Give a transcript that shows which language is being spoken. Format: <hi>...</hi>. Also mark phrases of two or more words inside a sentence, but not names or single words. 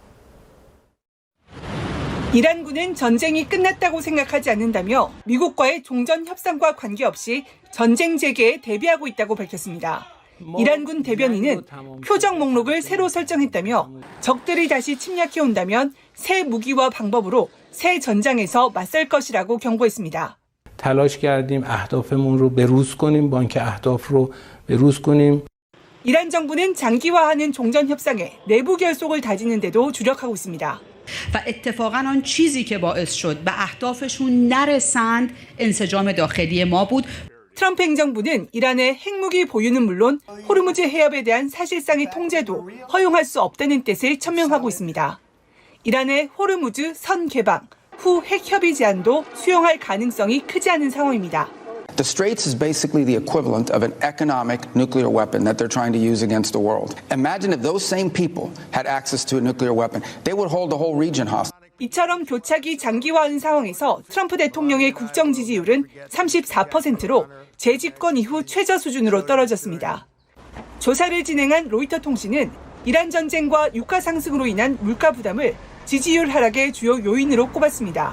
<ko>이란군은 전쟁이 끝났다고 생각하지 않는다며 미국과의 종전 협상과 관계없이 전쟁 재개에 대비하고 있다고 밝혔습니다. 이란군 대변인은 표적 목록을 새로 설정했다며 적들이 다시 침략해온다면 새 무기와 방법으로 새 전장에서 맞설 것이라고 경고했습니다.</ko> <fa>تلاش کردیم اهدافمون رو بروز کنیم با اینکه اهداف رو بروز کنیم.</fa> <ko>이란 정부는 장기화하는 종전 협상에 내부 결속을 다지는 데도 주력하고 있습니다.</ko> <fa>و اتفاقا آن چیزی که باعث شد به اهدافشون نرسند انسجام داخلی ما بود.</fa> <ko>트럼프 행정부는 이란의 핵무기 보유는 물론 호르무즈 해협에 대한 사실상의 통제도 허용할 수 없다는 뜻을 천명하고 있습니다. 이란의 호르무즈 선 개방, 후 핵 협의 제한도 수용할 가능성이 크지 않은 상황입니다.</ko> <en>The Straits is basically the equivalent of an economic nuclear weapon that they're trying to use against the world. Imagine if those same people had access to a nuclear weapon. They would hold the whole region hostage.</en> <ko>이처럼 교착이 장기화한 상황에서 트럼프 대통령의 국정 지지율은 34%로 재집권 이후 최저 수준으로 떨어졌습니다. 조사를 진행한 로이터 통신은 이란 전쟁과 유가 상승으로 인한 물가 부담을 지지율 하락의 주요 요인으로 꼽았습니다.</ko>